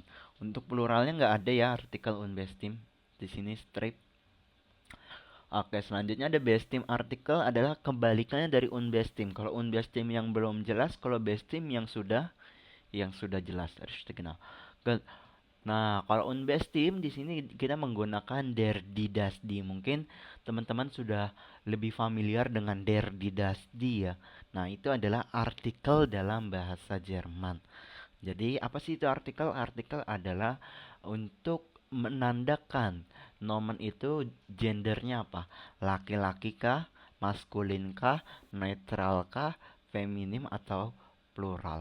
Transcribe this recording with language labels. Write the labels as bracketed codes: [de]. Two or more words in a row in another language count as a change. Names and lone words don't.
[id] Untuk pluralnya nggak ada ya artikel unbestim di sini strip. Oke, selanjutnya ada bestim artikel adalah kebalikannya dari unbestim. Kalau unbestim yang belum jelas, kalau bestim yang sudah jelas harus dikenal. Nah, kalau unbestim di sini kita menggunakan [de] der die das die. [id] Mungkin teman-teman sudah lebih familiar dengan [de] der die das die [id] ya. Nah, itu adalah artikel dalam bahasa Jerman. Jadi apa sih itu artikel? Artikel adalah untuk menandakan nomen itu gendernya apa? Laki-laki kah, maskulin kah, netral kah, feminim atau plural.